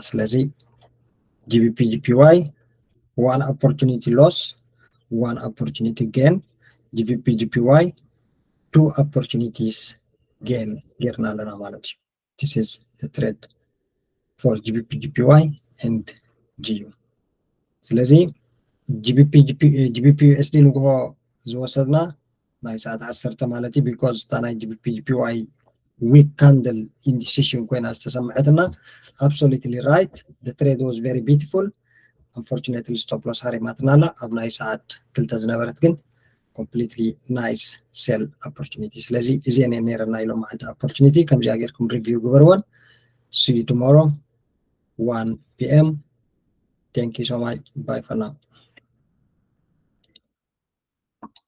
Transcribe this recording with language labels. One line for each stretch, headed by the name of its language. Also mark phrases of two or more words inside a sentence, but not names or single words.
English: ስለዚህ GBP GPY, 1 opportunity loss, 1 opportunity gain. GBP GPY, 2 opportunities gain. This is the trade for GBP GPY and GU.
Tigrinya: ስለዚህ GBP USD ንግሆ ዝወሰድና ናይ ሰዓት 10 ማለት because ታናይ GBP GPY
English: weak candle indecision
Tigrinya: ኮይና ዝተሰምዐትና.
English: Absolutely right. The trade was very beautiful. Unfortunately stop loss
Tigrinya: ሃሪማትናላ. ኣብ ናይ ሰዓት 2 ዝነበረት ግን
English: completely nice sell opportunity.
Tigrinya: ስለዚህ እዚአን ነይረና ኢሎም ማለት opportunity ከምዚ አገርኩም review ግበርዎን.
English: See you tomorrow 1 PM. Thank you so much. Bye for now.